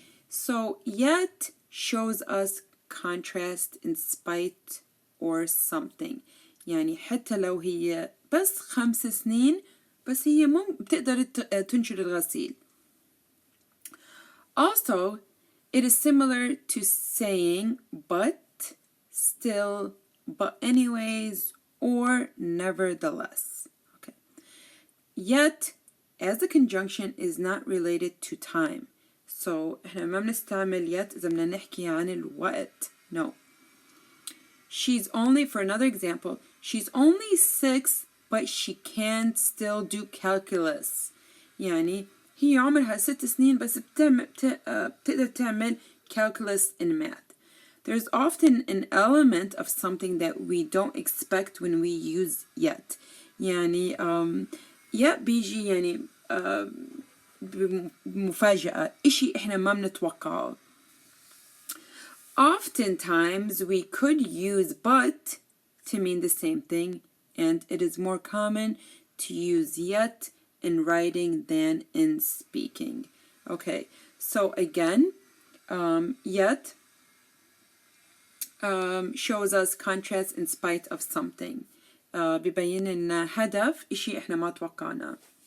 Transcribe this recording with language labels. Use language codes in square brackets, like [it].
[en] So yet shows us contrast in spite or something. [ar] يعني حتى لو هي بس 5 سنين بس هي بتقدر تنشر الغسيل. [en] Also, it is similar to saying but, still, but anyways, or nevertheless. Okay. Yet, as a conjunction is not related to time. [ar] So, احنا ما بنستعمل yet إذا بدنا نحكي عن الوقت. [en] No. She's only, for another example, she's only 6 but she can still do calculus. [ar] يعني هي عمرها 6 سنين بس بتقدر تعمل calculus in math. [en] There's often an element of something that we don't expect when we use yet. [ar] يعني yet بيجي يعني بمفاجأة إشي إحنا ما بنتوقعه. [en] Oftentimes we could use but to mean the same thing, and it is more common to use yet in writing than in speaking. Okay, so again, yet shows us contrast in spite of something. [ar] ببين لنا هدف إشي إحنا ما توقعناه.